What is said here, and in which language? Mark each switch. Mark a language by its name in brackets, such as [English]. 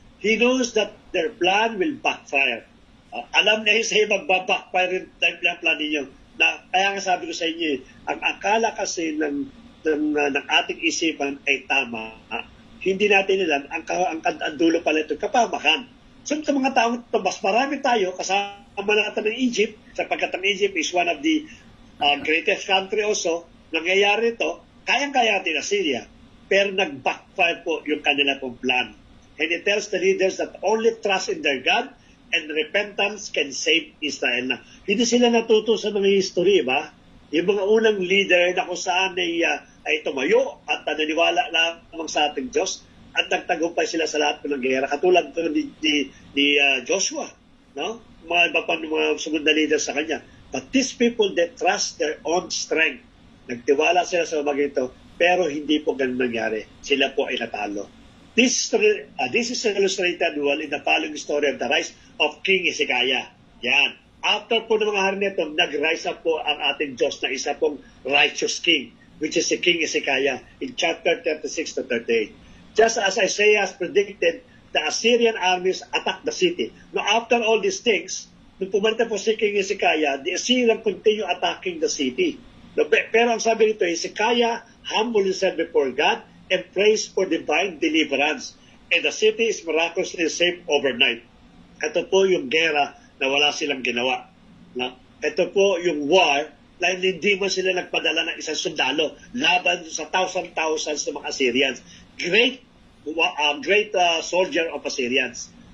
[English] He knows that their plan will backfire. [Filipino] Alam na Isaiah magbabackfire rin ang plan ninyo. Kaya nga sabi ko sa inyo, ang akala kasi ng ating isipan ay tama. Hindi natin alam, ang dulo pala ito, kapamakan. So sa mga taong ito, mas marami tayo, kasama natin ng Egypt, sapagkat ang Egypt [English] is one of the greatest country also, [Filipino] nangyayari ito, kayang-kaya natin Assyria, pero nag-backfire po yung kanila pong plan. [English] And it tells the leaders that only trust in their God and repentance can save Israel. [Filipino] Na hindi sila natuto sa mga history, ba? Yung mga unang leader na kung saan ay tumayo at naniniwala lamang sa ating Diyos at nagtagumpay sila sa lahat ng gera. Katulad ko ni Joshua, no? Mga iba pa mga sumunod na leader sa kanya. [English] But these people, they trust their own strength. [Filipino] Nagtiwala sila sa mga ito, pero hindi po ganun nangyari. Sila po ay natalo. [English] This is illustrated well in the following story of the rise of King Hezekiah. [Filipino] Yan. After po ng mga hari nito, nag-rise up po ang ating Diyos na isa pong righteous king, which is si King Hezekiah in chapter 36 to 38. [English] Just as Isaiah has predicted, the Assyrian armies attacked the city. Now, after all these things, [Filipino] nung pumunta po si [English] King Hezekiah, the Assyrian continue attacking the city. [Filipino] Pero ang sabi nito, [English] Hezekiah humbled himself before God and prays for divine deliverance. And the city is miraculously saved overnight. [Filipino] Ito po yung gera na wala silang ginawa. Ito po yung war na hindi mo sila nagpadala ng isang sundalo laban sa thousands ng mga Assyrians. [English] Great soldier of Assyrians.